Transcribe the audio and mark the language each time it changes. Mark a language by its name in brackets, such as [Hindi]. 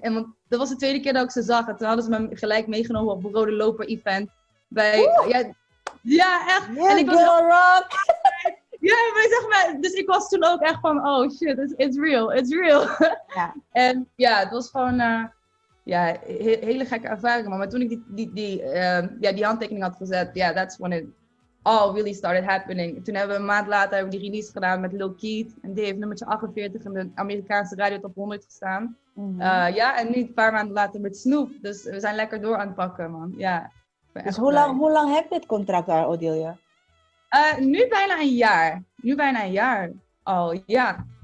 [Dutch] En want dat was de tweede keer dat ik ze zag. En toen hadden ze me gelijk meegenomen op een Rode Loper event. Ja, echt. [English] Yeah, [Dutch] en ik was [English] girl rock! [Dutch] Ja, maar zeg maar, dus ik was toen ook echt van, [English] oh shit, it's real. [Dutch] Ja. En ja, het was gewoon, hele gekke ervaring. Maar toen ik die handtekening had gezet, [English] that's when it all really started happening. [Dutch] Toen hebben we een maand later die release gedaan met Lil Keat. En die heeft nummertje 48 in de Amerikaanse radio top 100 gestaan. En nu een paar maanden later met Snoop. Dus we zijn lekker door aan het pakken, man. Ja. Dus hoe lang heb je dit contract daar, Odilia? Nu bijna een jaar al, ja.